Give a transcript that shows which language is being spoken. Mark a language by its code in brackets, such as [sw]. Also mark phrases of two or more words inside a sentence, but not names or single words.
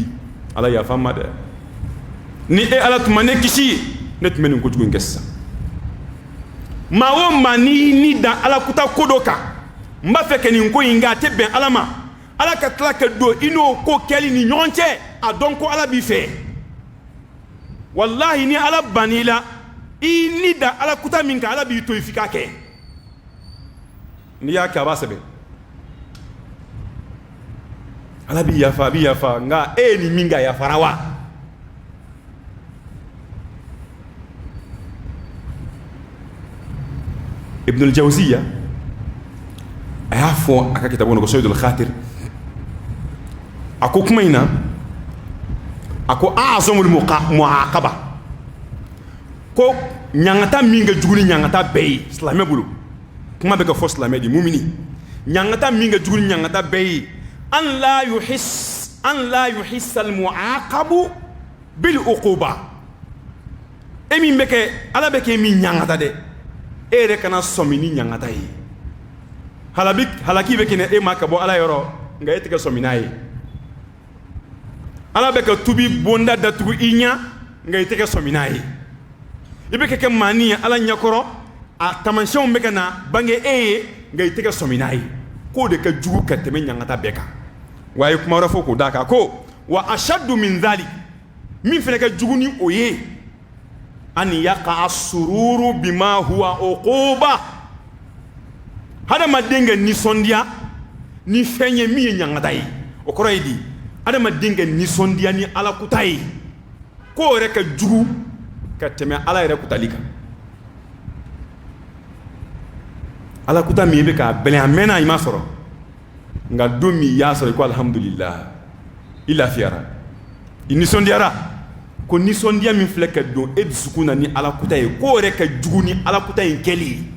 [bm] Ala yafa n ma dɛ ni e Ala tun ma ne kisi ne tun bɛ nin kojugu in kɛ sisan maa o maa n'i ni da Alakuta ko dɔ kan n b'a fɛ ka nin ko in kɛ a tɛ bɛn Ala ma Ala ka tila ka don i n'o ko kɛli ni ɲɔgɔn cɛ a dɔn ko Ala b'i fɛ wallahi ni Ala ban'i la i ni da Alakuta min kan Ala b'i to i f'i k'a kɛ n'i y'a kɛ a b'a sɛbɛn Ala b'i yafa a b'i yafa nka e ye nin min kɛ a yafara wa Ibn al-Jawziya a y'a fɔ a ka kitabu kɔnɔ ko Sayyidul Khatir a ko kuma in na a ko [ar] أعظم المعاقبة [bm] ko ɲangata min ka jugu ni ɲangata bɛɛ ye silamɛ bolo kuma bɛ ka fɔ silamɛ de mumini ɲangata min ka jugu ni ɲangata bɛɛ ye [ar] أن لا يحس المعاقب بالعقوبة [bm] e min bɛ kɛ Ala bɛ kɛ min ɲangata dɛ e yɛrɛ kana sɔmi ni ɲangata ye halaki bɛ kɛ e ma ka bɔ Ala yɔrɔ nka e tɛ kɛ sɔmi n'a ye Ala bɛ ka tubi bonda datugu i ɲa nka i tɛ kɛ sɔmi n'a ye i bɛ kɛ maani ye Ala ɲɛkɔrɔ a taamasiyɛnw bɛ ka na bange e ye nka i tɛ kɛ sɔmi n'a ye k'o de ka jugu ka tɛmɛ ɲangata bɛɛ kan wa a ye kuma wɛrɛ fɔ k'o d'a kan ko [ar] وأشد من ذلك [bm] min fana ka jugu ni o ye [ar] أن يقع السرور بما هو عقوبة [bm] hadamaden ka nisɔndiya ni fɛn ye min ye ɲangata ye o kɔrɔ ye di hadamaden ka nisɔndiya ni Alakuta ye k'o yɛrɛ ka jugu ka tɛmɛ Ala yɛrɛ kutali kan Alakuta min bɛ k'a bɛlɛn a mɛnna i ma sɔrɔ nka don min i y'a sɔrɔ i ko alhamdulillah i lafiyara i nisɔndiyara ko nisɔndiya min filɛ ka don e dusukun na ni Alakuta ye k'o yɛrɛ ka jugu ni Alakuta in kɛli